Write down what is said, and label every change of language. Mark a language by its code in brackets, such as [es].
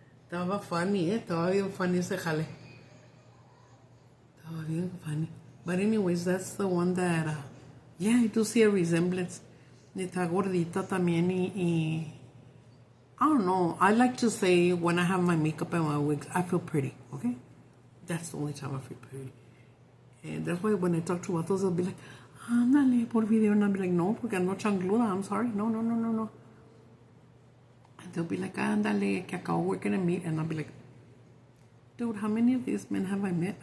[es] Estaba funny, Estaba bien funny ese jale. Estaba bien funny. [en] But anyways, that's the one that, yeah, I do see a resemblance. [es] Está gordita también y [en] I don't know. I like to say when I have my makeup and my wigs, I feel pretty, okay? That's the only time I feel pretty. And that's why when I talk to vatos, they'll be like, [es] ándale por video. [en] And I'll be like, no, [es] porque ando chancluda. [en] I'm sorry. No. And they'll be like, [es] ándale, que acabo [en] working at meet. And I'll be like, dude, how many of these men have I met?